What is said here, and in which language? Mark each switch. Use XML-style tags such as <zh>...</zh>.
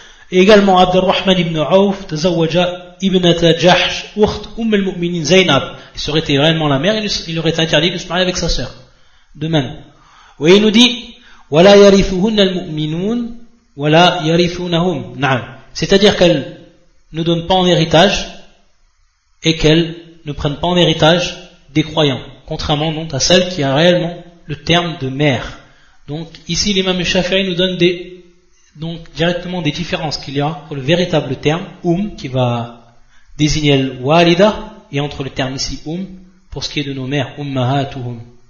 <fr>Également Abdurrahman ibn Auf</fr> <ar>tazawwaja ibnata Jahsh, ukht Umm al-Mu'minin Zainab.</ar> <fr>Il serait été réellement la mère, il aurait été interdit de se marier avec sa sœur. de même. Et il nous dit</fr> <ar>وَلَا يَرِثُهُنَّ الْمُؤْمِنُونَ وَلَا يَرِثُونَهُمْ.</ar> <fr>C'est-à-dire qu'elles ne donnent pas en héritage et qu'elles ne prennent pas en héritage des croyants, contrairement donc à celle qui a réellement le terme de mère. Donc ici l'imam Shafi'i nous donne des, donc directement des différences qu'il y a entre le véritable terme qui va désigner le walida, et entre le terme ici pour ce qui est de nos mères, ummahatuhum.</fr>